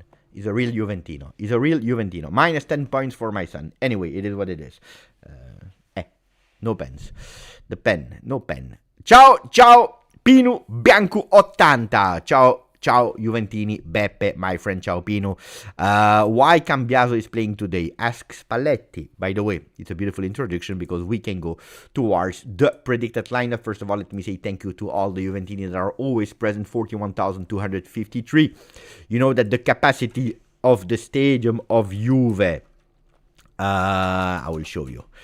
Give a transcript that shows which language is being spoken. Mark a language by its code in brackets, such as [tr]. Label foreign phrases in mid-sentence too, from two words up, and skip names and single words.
[en] He's a real Juventino. He's a real Juventino. Minus 10 points for my son. Anyway, it is what it is. No pens. The pen, no pen. [it] Ciao, Pino Bianco 80. Ciao, Juventini, Beppe, [en] my friend, [it] ciao, Pino. [en] Why Cambiaso is playing today? Ask Spalletti. By the way, it's a beautiful introduction because we can go towards the predicted lineup. First of all, let me say thank you to all the Juventini that are always present, 41,253. You know that the capacity of the stadium of Juve, I will show you.